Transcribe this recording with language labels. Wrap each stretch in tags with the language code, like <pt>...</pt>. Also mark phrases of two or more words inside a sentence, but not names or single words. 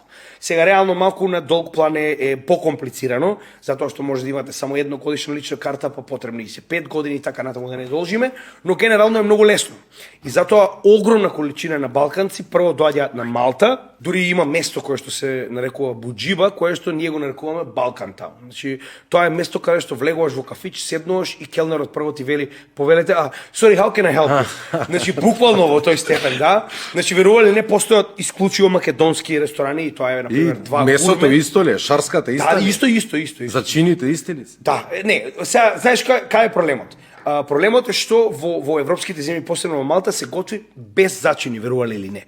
<mk>Сега реално малку на долг план е покомплицирано, затоа што може да имате само едногодишна лична карта, па потребни се 5 години и така натаму да не должиме, но генерално е многу лесно. И затоа огромна количина на балканци прво доаѓаат на Малта, дури има место кое што се нарекува Буџиба, кое што ние го нарекуваме Балкан таун. Значи, тоа е место каде што влегуваш во кафич, седнуваш и келнерот прво ти вели, повелете,</mk> <en>sorry, how can I help you?</en> <mk>Значи, буквално во тој степен, да. Значи, верували не постојат исклучиво македонски ресторани и тоа е, например, два гурме. И месото исто ли е? Шарската иста ли? Да, исто. Зачините исти ли се? Да, не, сега, знаеш кај е проблемот? Проблемот е што во европските земји, посебно во Малта, се готви без зачини, верували или не.</mk>